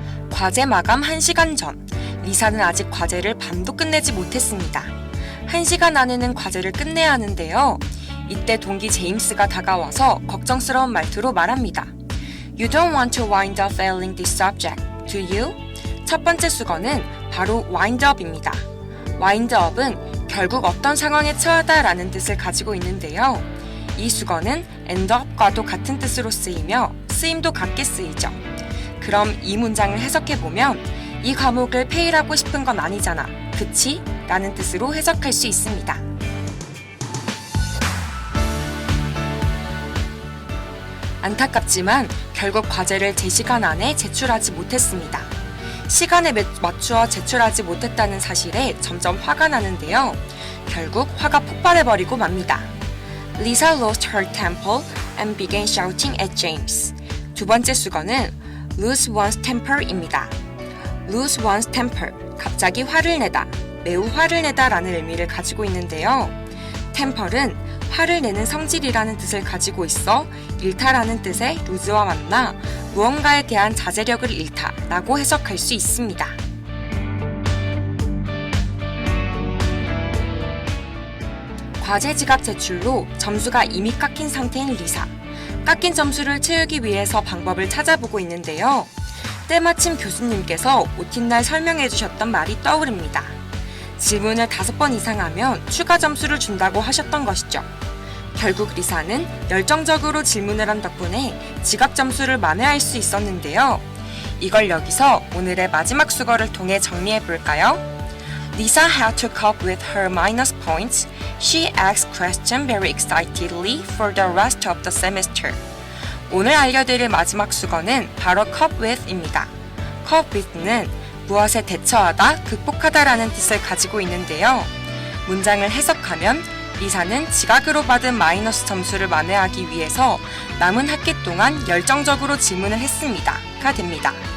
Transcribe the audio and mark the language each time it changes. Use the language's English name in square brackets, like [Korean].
[Korean] 과제 마감 1시간 전, 리사는 아직 과제를 반도 끝내지 못했습니다. 1시간 안에는 과제를 끝내야 하는데요. 이때 동기 제임스가 다가와서 걱정스러운 말투로 말합니다. [English] You don't want to wind up failing this subject, do you? [Korean] 첫 번째 수거는 바로 wind up입니다. wind up은 결국 어떤 상황에 처하다라는 뜻을 가지고 있는데요. 이 수거는 end up과도 같은 뜻으로 쓰이며 쓰임도 같게 쓰이죠. 그럼 이 문장을 해석해보면 이 과목을 페일하고 싶은 건 아니잖아, 그치? 라는 뜻으로 해석할 수 있습니다. 안타깝지만 결국 과제를 제 시간 안에 제출하지 못했습니다. 시간에 맞추어 제출하지 못했다는 사실에 점점 화가 나는데요. 결국 화가 폭발해버리고 맙니다. [English] Lisa lost her temper and began shouting at James. [Korean] 두 번째 수거는 lose one's temper입니다. lose one's temper, 갑자기 화를 내다, 매우 화를 내다 라는 의미를 가지고 있는데요. temper은 화를 내는 성질이라는 뜻을 가지고 있어 잃다라는 뜻의 lose와 만나 무언가에 대한 자제력을 잃다 라고 해석할 수 있습니다. 과제 지각 제출로 점수가 이미 깎인 상태인 리사. 깎인 점수를 채우기 위해서 방법을 찾아보고 있는데요. 때마침 교수님께서 OT날 설명해 주셨던 말이 떠오릅니다. 질문을 5번 이상 하면 추가 점수를 준다고 하셨던 것이죠. 결국 리사는 열정적으로 질문을 한 덕분에 지각 점수를 만회할 수 있었는데요. 이걸 여기서 오늘의 마지막 수거를 통해 정리해 볼까요? [English] Lisa had to cope with her minus points. She asked questions very excitedly for the rest of the semester. [Korean] 오늘 알려드릴 마지막 수거는 바로 cope with입니다. cope with는 무엇에 대처하다, 극복하다라는 뜻을 가지고 있는데요. 문장을 해석하면 리사는 지각으로 받은 마이너스 점수를 만회하기 위해서 남은 학기 동안 열정적으로 질문을 했습니다.가 됩니다.